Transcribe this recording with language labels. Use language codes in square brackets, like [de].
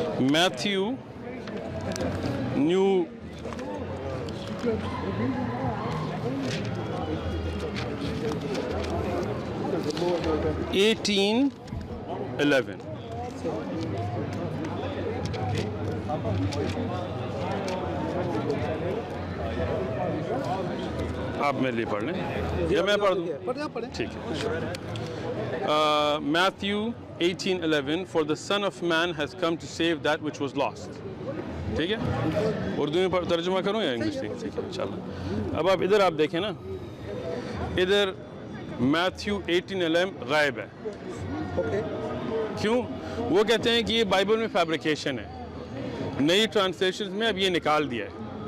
[ur] Matthew new (18:11) آپ میرے لیے پڑھ لیں یا میں پڑھ دوں؟ ٹھیک ہے. [en] Matthew 18:11 For the Son of Man has come to save that which was lost. [ur] ٹھیک ہے، اردو میں ترجمہ کروں یا انگلش؟ ٹھیک ہے انشاءاللہ. اب آپ ادھر آپ دیکھیں نا، ادھر میتھیو 18:11 غائب ہے. کیوں؟ وہ کہتے ہیں کہ یہ بائبل میں فیبریکیشن ہے، نئی ٹرانسلیشن میں اب یہ نکال دیا ہے.